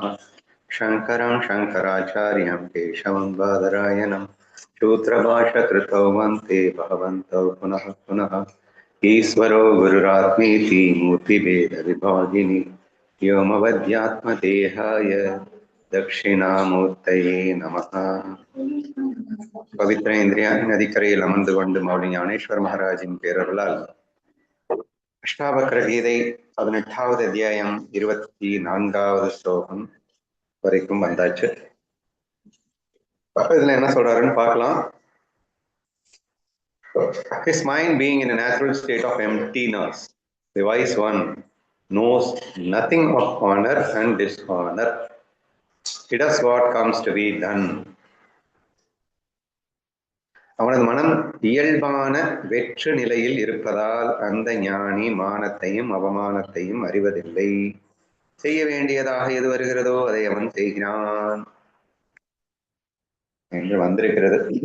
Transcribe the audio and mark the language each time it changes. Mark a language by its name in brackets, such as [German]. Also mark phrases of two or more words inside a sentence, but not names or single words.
[Sanskrit] शङ्करं शङ्कराचार्यं केशवं बादरायणं सूत्रभाष्यकृतौ वन्दे भगवन्तौ पुनः पुनः। ईश्वरो गुरुरात्मेति मूर्तिभेदविभागिनि व्योमवद्यात्मदेहाय दक्षिणामूर्तये नमः। [Tamil] பவித்ர இந்திரியான் நதிக்கரையில் அமர்ந்து கொண்டு மௌலி ஞானேஸ்வர் மகாராஜின் பேரருளால் அஷ்டாவக்ர கீதை 18வது அத்தியாயம் 24வது ஸ்லோகம் வரைக்கும் வந்தாச்சு. இதுல என்ன சொல்றாருன்னு பார்க்கலாம். [English] His mind being in a natural state of emptiness, the wise one knows nothing of honor and dishonor. He does what comes to be done. [Tamil] அவனது மனம் இயல்பான வெற்று நிலையில் இருப்பதால் அந்த ஞானி மானத்தையும் அவமானத்தையும் அறிவதில்லை. செய்ய வேண்டியதாக எது வருகிறதோ அதை அவன் செய்கிறான் என்று வந்திருக்கிறது.